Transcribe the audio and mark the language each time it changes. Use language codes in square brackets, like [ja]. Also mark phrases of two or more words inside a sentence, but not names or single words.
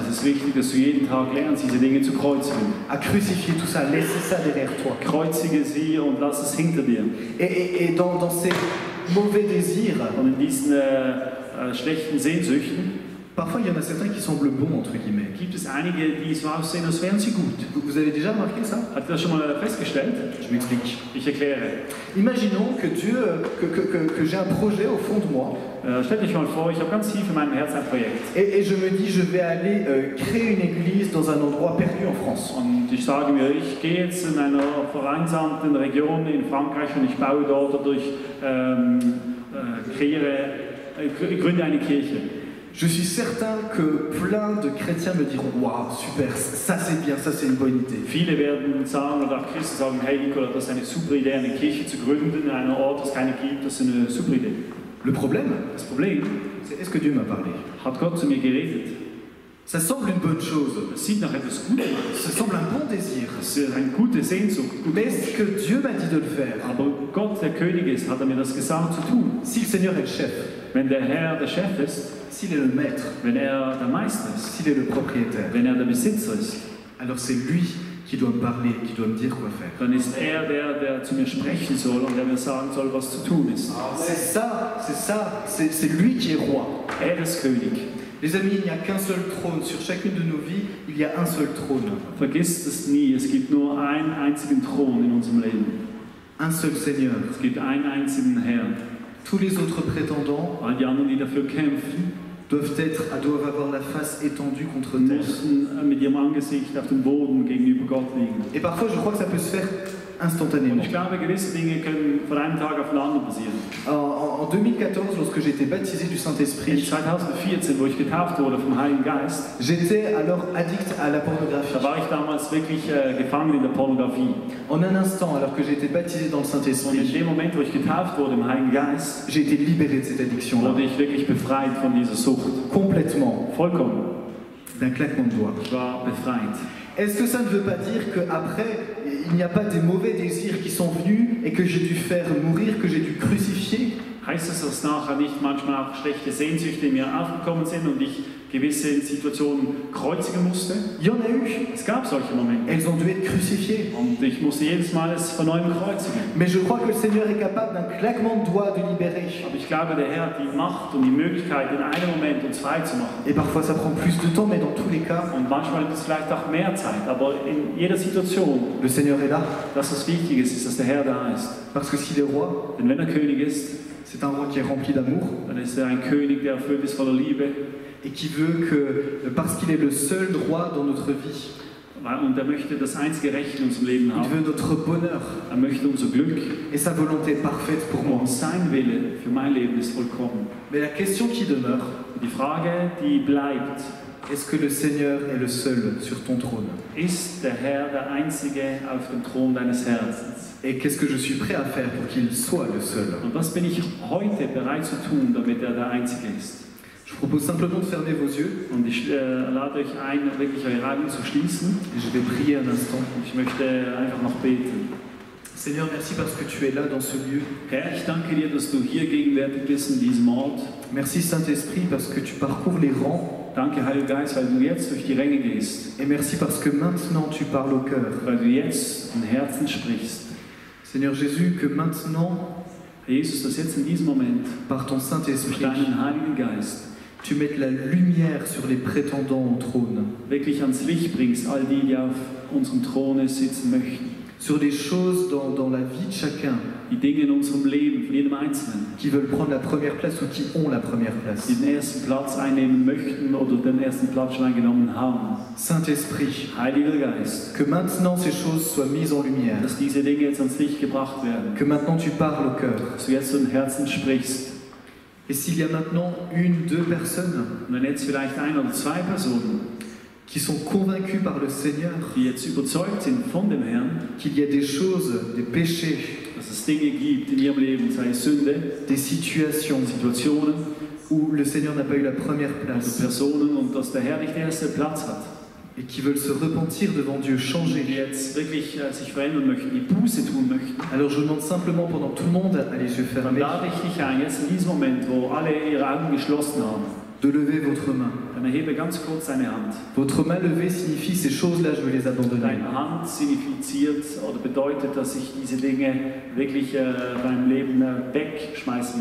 [de] es ist wichtig, dass du jeden Tag lernst, diese Dinge zu kreuzigen. [fr] À crucifier tout ça, laisser ça derrière toi. [de] Kreuzige sie und lass es hinter dir. [fr] Et dans ces mauvais désirs, [de] Und in diesen schlechten Sehnsüchten [fr] parfois il y en a certains qui semblent bons, entre guillemets. [de] gibt es einige, die so aussehen, als wären sie gut. [fr] Vous avez déjà remarqué ça? [de] Habt ihr das schon mal festgestellt? [fr] Je m'explique. [de] Ich erkläre. [fr] Imaginons que Dieu, que j'ai un projet au fond de moi, [de] Stellt euch mal vor, ich habe ganz tief in meinem Herzen ein Projekt. [fr] et je me dis je vais aller créer une église dans un endroit perdu en France. [de] Und ich sage mir, ich gehe jetzt in einer vereinsamten Region in Frankreich und ich baue dort dadurch, gründe eine Kirche. [fr] Je suis certain que plein de chrétiens me diront waouh, super, ça c'est bien, ça c'est une bonne idée. [de] Viele werden sagen, oder auch Christen sagen, hey Nicola, das ist eine super Idee, eine Kirche zu gründen in einem Ort, das es keine gibt, das ist eine super Idee. [fr] Le problème, [de] Das Problem, [fr] c'est est-ce que Dieu m'a parlé? [de] hat Gott zu mir geredet. [fr] Ça semble une bonne chose, [de] Es sieht nach etwas Gutes aus. [fr] ça semble un bon désir. [de] Es ist eine gute Sehnsucht. [fr] Mais est-ce que Dieu m'a dit de le faire? [de] Aber Gott, der König ist, hat er mir das gesagt zu tun. [fr] Si le Seigneur est le chef, [de] Wenn der Herr der Chef ist, [fr] s'il est le maître, [de] wenn er der Meister ist, [fr] s'il est le propriétaire, [de] wenn er der Besitzer ist, [fr] alors c'est lui qui doit me parler, qui doit me dire quoi faire. [de] dann ist er der zu mir sprechen soll und der mir sagen soll, was zu tun ist. [fr] C'est lui qui est roi. [de] Er ist König. [fr] Les amis, il n'y a qu'un seul trône. Sur chacune de nos vies, il y a un seul trône. [de] Vergisst es nie, es gibt nur einen einzigen Thron in unserem Leben. [fr] Un seul Seigneur. [de] Es gibt einen einzigen Herrn. [fr] Tous les autres prétendants [de] All die anderen, die dafür kämpfen, [fr] doivent avoir la face étendue contre terre. [de] mussten mit ihrem Angesicht auf dem Boden gegenüber Gott liegen. [fr] Et parfois, je crois que ça peut se faire [de] Und [fr] instantanément. [de] ich glaube, gewisse Dinge können von einem Tag auf den anderen passieren. [fr] En 2014, lorsque j'ai été baptisé du [de] In [fr] Saint-Esprit, [de] 2014, wo ich getauft wurde vom Heiligen Geist, [fr] j'étais alors addict à la pornographie. [de] da war ich damals wirklich gefangen in der Pornografie. [fr] En un instant, alors que j'ai été baptisé dans le [de] Und in [fr] Saint-Esprit, [de] dem Moment, wo ich getauft wurde im Heiligen Geist, [fr] j'ai été libéré de cette addiction-là. [de] wurde ich wirklich befreit von dieser Sucht. [fr] Complètement, [de] Vollkommen. [fr] d'un claquement de doigts. [de] Ich war befreit. [fr] Est-ce que ça ne veut pas dire qu'après, il n'y a pas des mauvais désirs qui sont venus et que j'ai dû faire mourir, que j'ai dû crucifier? [de] Heißt es, dass nachher nicht manchmal auch schlechte Sehnsüchte in mir aufgekommen sind und ich gewisse Situationen kreuzigen musste? [fr] Il y en a eu. [de] Es gab solche Momente. [fr] Elles ont dû être crucifiées. [de] Und ich musste jedes Mal es von neuem kreuzigen. [fr] Mais je crois que le Seigneur est capable d'un claquement de doigts de libérer. [de] Aber ich glaube, der Herr hat die Macht und die Möglichkeit, in einem Moment uns frei zu machen. [fr] Et parfois ça prend plus de temps, mais dans tous les cas, [de] Und manchmal ist es vielleicht auch mehr Zeit, aber in jeder Situation, [fr] le Seigneur est là. [de] dass es wichtig ist, dass der Herr da ist. [fr] Parce que s'il est roi, [de] Denn wenn er König ist, [fr] c'est un roi qui est rempli d'amour [de] dann ist er ein König, der erfüllt ist voller Liebe. [fr] et qui veut que, parce qu'il est le seul roi dans notre vie, [de] Und er möchte das einzige Recht in unserem Leben [fr] il [de] haben. [fr] veut notre bonheur [de] Er möchte unser Glück. [fr] et sa volonté est parfaite pour moi. [de] Und sein Wille für mein Leben ist vollkommen. [fr] Mais la question qui demeure, [de] Die Frage, die bleibt, [fr] est-ce que le Seigneur est le seul sur ton trône? [de] ist der Herr der Einzige auf dem Thron deines Herzens? [fr] Et qu'est-ce que je suis prêt à faire pour qu'il soit le seul? [de] Und was bin ich heute bereit zu tun, damit er der Einzige ist? [fr] Je vous propose simplement de fermer vos yeux [de] Und ich lade euch ein, wirklich eure Augen zu schließen. [fr] et je vais prier un instant. [de] Und ich möchte einfach noch beten. [fr] Seigneur, merci parce que tu es là dans ce lieu. [de] Herr, ich danke dir, dass du hier gegenwärtig bist in diesem Ort. [fr] Merci Saint-Esprit parce que tu parcours les rangs. [de] Danke, Heiliger Geist, weil du jetzt durch die Ränge gehst. [fr] Et merci parce que maintenant tu parles au cœur. [de] Weil du jetzt in Herzen sprichst. [fr] Seigneur Jésus, que maintenant, [de] Jesus, dass jetzt in diesem Moment [fr] par ton [de] durch [fr] Saint-Esprit, [de] deinen Heiligen Geist [fr] tu mettes la lumière sur les prétendants au trône, [de] wirklich ans Licht bringst, all die, die auf unserem Throne sitzen möchten. [fr] sur des choses dans la vie de chacun [de] Die Dinge in unserem Leben, von jedem Einzelnen, [fr] qui veulent prendre la première place ou qui ont la première place. [de] die den ersten Platz einnehmen möchten oder den ersten Platz schon eingenommen haben. [fr] Saint-Esprit, [de] Heiliger Geist, [fr] que maintenant ces choses soient mises en lumière, [de] dass diese Dinge jetzt ans Licht gebracht werden, [fr] que maintenant tu parles au cœur. [de] dass du jetzt zu den Herzen sprichst. [fr] Et s'il y a maintenant une, deux personnes [de] Und wenn jetzt vielleicht ein oder zwei Personen, [fr] qui sont convaincues par le Seigneur [de] die jetzt überzeugt sind von dem Herrn, [fr] qu'il y a des choses, des péchés, [de] dass es Dinge gibt in ihrem Leben, sei es Sünde, [fr] des situations [de] Situationen [fr] où le Seigneur n'a pas eu la première [de] oder [fr] place [de] Personen und dass der Herr nicht den ersten Platz hat, [fr] et qui veulent se repentir devant Dieu, [de] die [fr] changer. [de] jetzt wirklich sich verändern möchten, die Buße tun möchten, [fr] Alors je vous demande simplement pendant que tout le monde a les yeux [de] dann [fr] fermés [de] lade ich dich ein, jetzt in diesem Moment, wo alle ihre Augen geschlossen haben, [fr] de lever votre main. [de] dann erhebe ganz kurz deine Hand. [fr] Votre main levée signifie ces choses-là, je veux les abandonner. [de] Deine Hand signifiziert oder bedeutet, dass ich diese Dinge wirklich beim Leben wegschmeißen